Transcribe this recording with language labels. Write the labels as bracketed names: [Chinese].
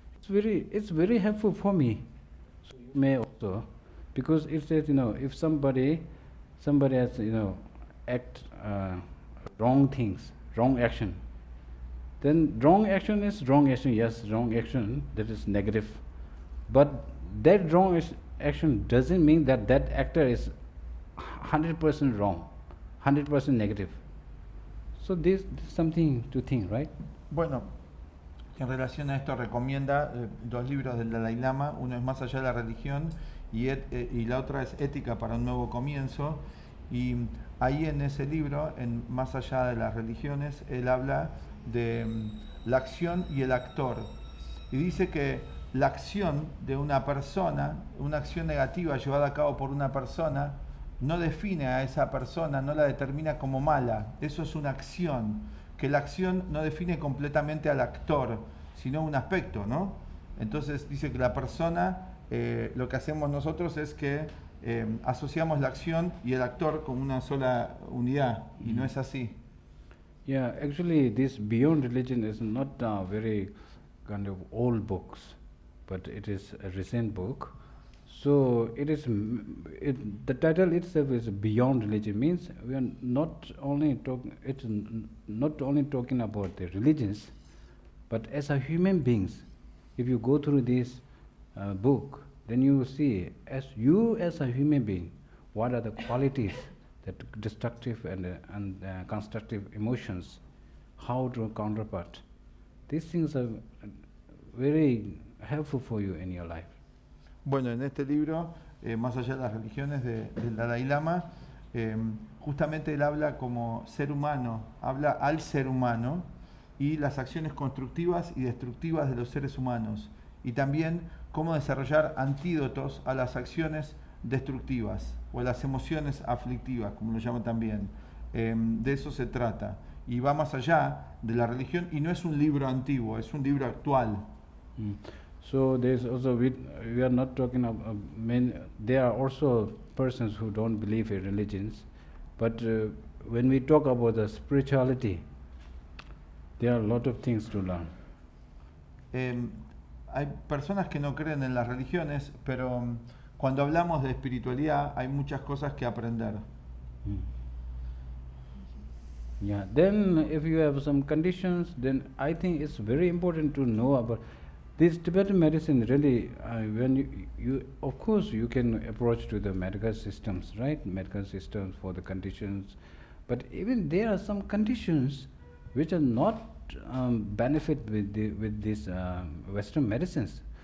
[English] It's very helpful for me. So you may also, because it says if somebody has act wrong things, wrong action, then wrong action is wrong action. Yes, wrong action, that is negative, but that wrong action doesn't mean that actor is 100% wrong, 100% negative. So this is something to think, right? [Spanish] Bueno, en relación a esto recomienda dos libros del Dalai Lama. Uno es Más allá de la religión y la otra es Ética para un nuevo comienzo. Y ahí en ese libro, en Más allá de las religiones, él habla de la acción y el actor. Y dice que la acción de una persona, una acción negativa llevada a cabo por una persona, no define a esa persona, no la determina como mala. Eso es una acción. Que la acción no define completamente al actor, sino un aspecto, ¿no? Entonces dice que la persona, lo que hacemos nosotros es que asociamos la acción y el actor como una sola unidad, y no es así. [English] Yeah, actually this Beyond Religion is not a very kind of old books, but it is a recent book. So the title itself is Beyond Religion, means we are not only talking about the religions, but as a human beings. If you go through this book, then you will see as a human being, what are the qualities, that destructive and constructive emotions, how to counterpart. These things are very helpful for you in your life. [Spanish] Bueno, en este libro, más allá de las religiones del Dalai Lama, justamente él habla como ser humano, habla al ser humano y las acciones constructivas y destructivas de los seres humanos, y también cómo desarrollar antídotos a las acciones destructivas o a las emociones aflictivas, como lo llaman también. De eso se trata, y va más allá de la religión, y no es un libro antiguo, es un libro actual. [English] So there's also, we are not talking about there are also persons who don't believe in religions, but when we talk about the spirituality, there are a lot of things to learn. [Spanish] Hay personas que no creen en las religiones, pero cuando hablamos de espiritualidad hay muchas cosas que aprender. [English] Yeah, then if you have some conditions, then I think it's very important to know about this Tibetan medicine. Really, when you of course you can approach to the medical systems, right? Medical systems for the conditions, but even there are some conditions which are not benefit with these Western medicines.